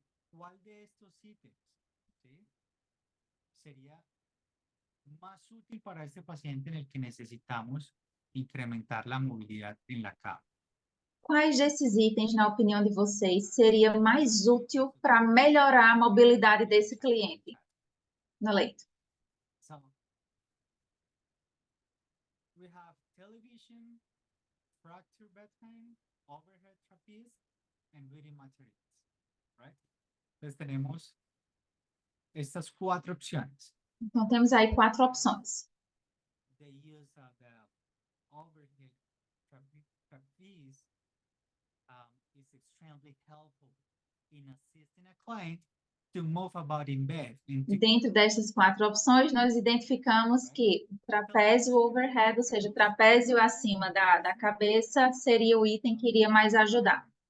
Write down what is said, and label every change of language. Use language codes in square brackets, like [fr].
[es] ¿Cuál de estos ítems sería más útil para este paciente en el que necesitamos incrementar la movilidad en la cama? [pt] Quais desses itens, na opinião de vocês, seria mais útil para melhorar a mobilidade desse cliente no leito? [en] So, we have television, fracture bedtime, overhead trapeze, and reading materials, right? [es] Entonces tenemos estas 4 opciones. [pt] Então, temos aí 4 opções. [en] The use of the overhead trapeze is extremely helpful in assisting a client to move about in bed. [pt] Dentro destas 4 opções, nós identificamos que o trapézio overhead, ou seja, trapézio acima da cabeça, seria o item que iria mais ajudar.